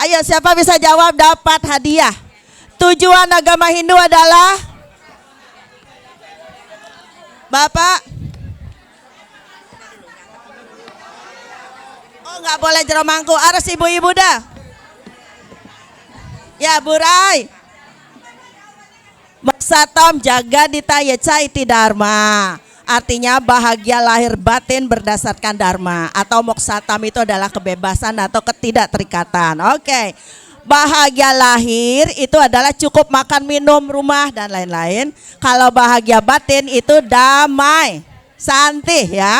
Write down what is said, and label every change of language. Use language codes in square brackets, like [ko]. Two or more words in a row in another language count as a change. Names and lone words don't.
[id] Ayo siapa bisa jawab dapat hadiah. Tujuan agama Hindu adalah Bapak? Oh nggak boleh jeromangku, harus ibu-ibu dah. Ya Burai. [sa] Moksatam jaga ditayecai iti dharma. [id] Artinya bahagia lahir batin berdasarkan dharma. Atau moksatam itu adalah kebebasan atau ketidakterikatan. Oke. Bahagia lahir itu adalah cukup makan, minum, rumah, dan lain-lain. Kalau bahagia batin itu damai, santih ya.